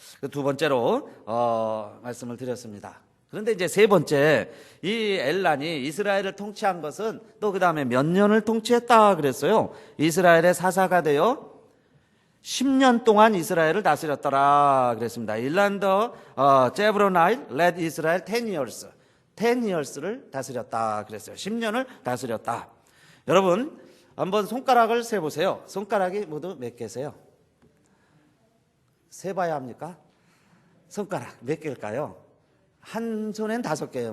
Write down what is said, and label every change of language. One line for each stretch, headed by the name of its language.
Korean: 두 번째로 말씀을 드렸습니다. 그런데 이제 세 번째, 이 엘란이 이스라엘을 통치한 것은 또 그 다음에 몇 년을 통치했다 그랬어요. 이스라엘의 사사가 되어 10년 동안 이스라엘을 다스렸더라 그랬습니다.
English: 일란더 제브로나일 led Israel 10 years. 10 years
Korean: 를 다스렸다 그랬어요. 10년을 다스렸다. 여러분 한번 손가락을 세보세요. 손가락이 모두 몇 개세요? 세봐야 합니까? 손가락 몇 개일까요? 한 손엔 5개예요.